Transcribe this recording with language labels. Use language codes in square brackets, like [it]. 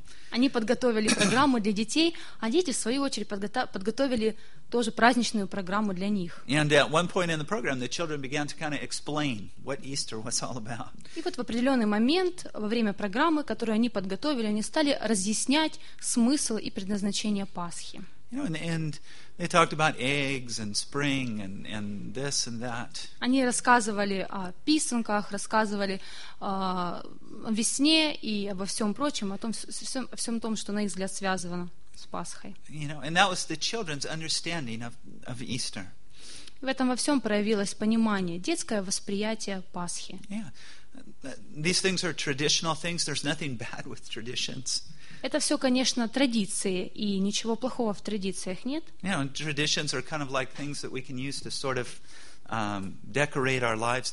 [ru] Они подготовили программу для детей, а дети, в свою очередь, подготовили тоже праздничную программу для них. И вот в определенный момент во время программы, которую они подготовили, они стали разъяснять смысл и предназначение Пасхи. [en] They talked about eggs and spring and this and that. [ru] Они рассказывали о писанках, рассказывали о весне и обо всем прочем, о всем том, что на их взгляд связано с Пасхой. [en] And that was the children's understanding of Easter. [ru] В этом во всем проявилось понимание, детское восприятие Пасхи. [en] These things are traditional things. There's nothing bad with traditions. [ru] Это все, конечно, традиции, и ничего плохого в традициях нет. [en] Traditions are kind of like things that we can use to sort of decorate our lives.